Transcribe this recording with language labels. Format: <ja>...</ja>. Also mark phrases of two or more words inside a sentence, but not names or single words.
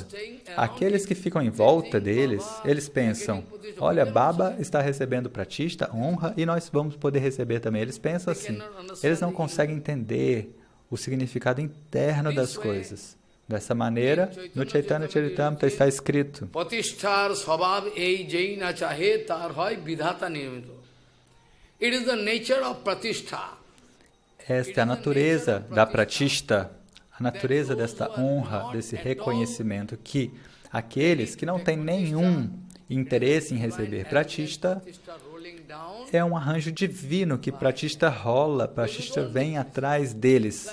<pt>Aqueles que ficam em volta deles, eles pensam, olha, Baba está recebendo pratista, honra, e nós vamos poder receber também. Eles pensam assim. Eles não conseguem entender o significado interno das coisas. Dessa maneira, no Chaitanya Charitamrita está escrito:</pt> <bn>প্রতিষ্ঠার স্বভাব এই যে না চাহে তার হয় বিধাতা নির্মিত.</bn> <en>It is the nature of pratishtha.</en> <pt>Esta é a natureza da pratista, a natureza desta honra, desse reconhecimento, que aqueles que não têm nenhum interesse em receber pratista, é um arranjo divino que pratista rola, pratista vem atrás deles.</pt>